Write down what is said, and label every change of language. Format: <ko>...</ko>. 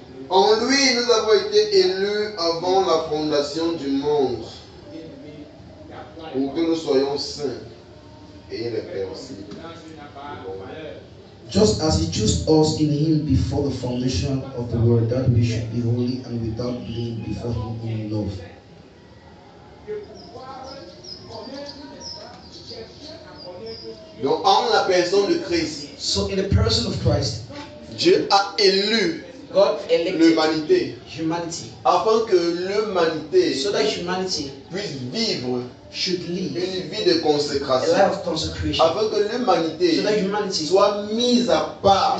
<fr>En lui, nous avons été élus avant la fondation du monde, pour que nous soyons saints et irrépréhensibles.</fr> <en>Just as he chose us in him before the foundation of the world, that we should be holy and without blame before him in love.</en> <fr>Donc, en la personne de Christ,</fr> <en>So in the person of Christ,</en> <fr>Dieu a élu</fr> <en>God elected</en> <fr>l'humanité</fr> <en>humanity</en> <fr>afin que l'humanité</fr> <en>so that humanity</en> <fr>puisse vivre</fr> <en>should live</en> <fr>une vie de</fr> <en>a</en> <fr>consécration,</fr> <en>life of consecration,</en> <fr>afin que l'humanité</fr> <en>so that humanity</en> <fr>soit mise à part,</fr>